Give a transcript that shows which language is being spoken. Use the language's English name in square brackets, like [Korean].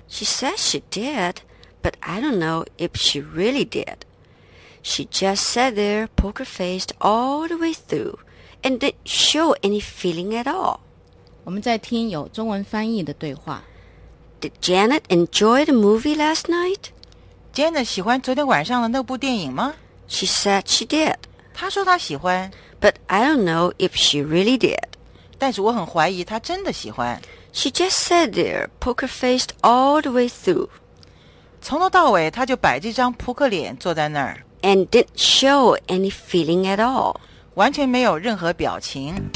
[English] She said she did, but I don't know if she really did. She just sat there poker-faced all the way through and didn't show any feeling at all. [Chinese] 我们在听有中文翻译的对话。 [English] Did Janet enjoy the movie last night? [Chinese] Janet 喜欢昨天晚上的那部电影吗? [English] She said she did. [Chinese] 她说她喜欢。 [English] But I don't know if she really did. [Chinese] 但是我很怀疑她真的喜欢。 [English] She just sat there, poker-faced all the way through. [Chinese] 从头到尾她就摆着一张扑克脸坐在那儿。 [English] And didn't show any feeling at all. [Chinese] 完全没有任何表情。